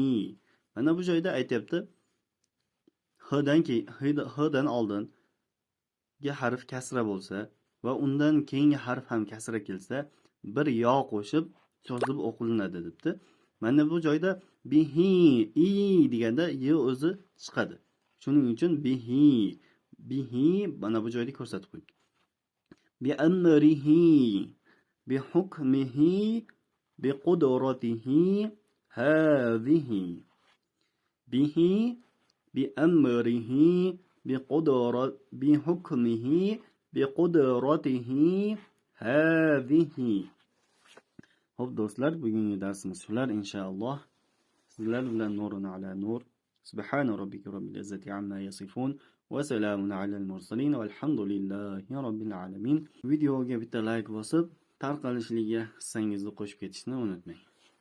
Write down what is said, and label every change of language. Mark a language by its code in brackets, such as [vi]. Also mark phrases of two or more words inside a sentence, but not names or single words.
[uz] Mana bu joyda aytyapti, hdan oldingi harf kasra bo'lsa va undan keyingi harf ham kasra kelsa, bir yo qo'shib yozib o'qilinadi debdi. Mana bu joyda bihi, i deganda y o'zi chiqadi. Shuning uchun [ar] بِهِ بِهِ [uz] mana bu joyda ko'rsatib qo'ydi. [ar] بِأَمْرِهِ بِحُكْمِهِ بِقُدْرَتِهِ هَذِهِ. بِهِ بِأَمْرِهِ بِحُكْمِهِ بِقُدْرَتِهِ هَذِهِ. [uz] Xo'p do'stlar, bugungi darsimiz shular inshaalloh. Sizlar bilan [ar] نُورٌ عَلَى نُورٍ. سُبْحَانَ رَبِّكَ رَبِّ الْعِزَّةِ عَمَّا يَصِفُونَ وَسَلَامٌ عَلَى الْمُرْسَلِينَ وَالْحَمْدُ لِلَّهِ رَبِّ الْعَالَمِينَ. [uz] Videoga bitta like bosib, tarqalishligiga hissangizni qo'shib ketishni unutmang.